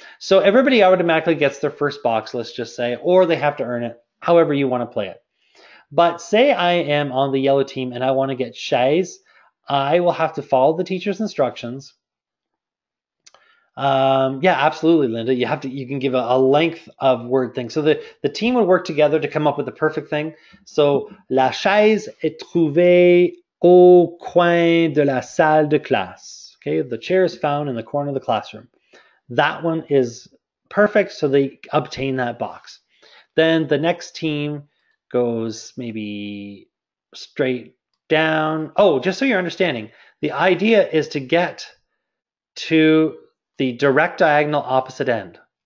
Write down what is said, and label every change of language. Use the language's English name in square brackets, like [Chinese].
[English] So everybody automatically gets their first box, let's just say, or they have to earn it, however you want to play it. But say I am on the yellow team and I want to get chaise, I will have to follow the teacher's instructions. Yeah, absolutely, Linda. You can give a length of word thing. So the team would work together to come up with the perfect thing. [French] So la chaise est trouvée au coin de la salle de classe. [English] Okay, the chair is found in the corner of the classroom. That one is perfect, so they obtain that box. Then the next team goes maybe straight down. Oh, just so you're understanding, the idea is to get to the direct diagonal opposite end.